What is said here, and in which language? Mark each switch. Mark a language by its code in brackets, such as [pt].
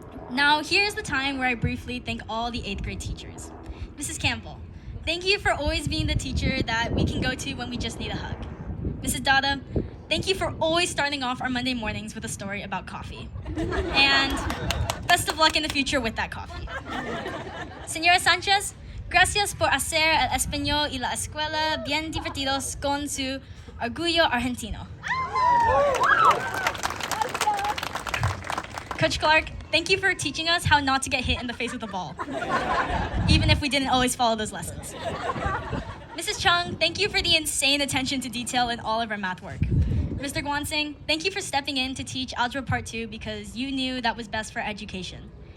[en] Now, here's the time where I briefly thank all the 8th grade teachers. Mrs. Campbell, thank you for always being the teacher that we can go to when we just need a hug. Mrs. Dada, thank you for always starting off our Monday mornings with a story about coffee. And best of luck in the future with that coffee. [es] Señora Sánchez, gracias por hacer el español y la escuela bien divertidos con su orgullo argentino. [en] Coach Clark, thank you for teaching us how not to get hit in the face with the ball, even if we didn't always follow those lessons. Mrs. Chung, thank you for the insane attention to detail in all of our math work. Mr. Guansing, thank you for stepping in to teach Algebra Part 2 because you knew that was best for education.